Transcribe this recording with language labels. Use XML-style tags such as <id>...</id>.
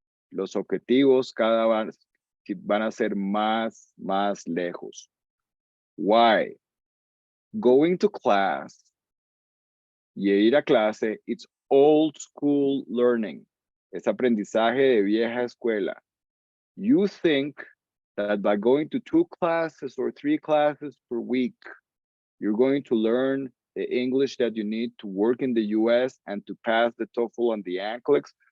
<es>Los objetivos cada vez van a ser más lejos.</es> <en>Why? Going to class</en> <es>y ir a clase,</es> <en>it's old school learning.</en> <es>Es aprendizaje de vieja escuela.</es> <en>You think that by going to 2 classes or 3 classes per week, you're going to learn the English that you need to work in the US and to pass the TOEFL and the NCLEX.</en>